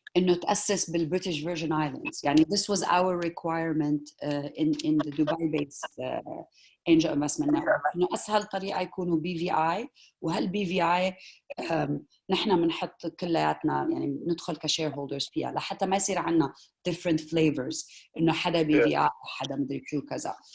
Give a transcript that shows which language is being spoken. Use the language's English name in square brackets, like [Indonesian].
[Arabic] إنه تأسس بالبريتش فيرجن ايلاندز. [English] يعني this was our requirement in the Dubai-based angel investment network. [Arabic] إنه أسهل طريقة يكونوا BVI، وهالBVI نحن بنحط كلياتنا يعني ندخل كشير هولدرز فيها لحتى ما يصير عنا [English] different flavors [Arabic] إنه حدا BVI حدا مدري شو كذا.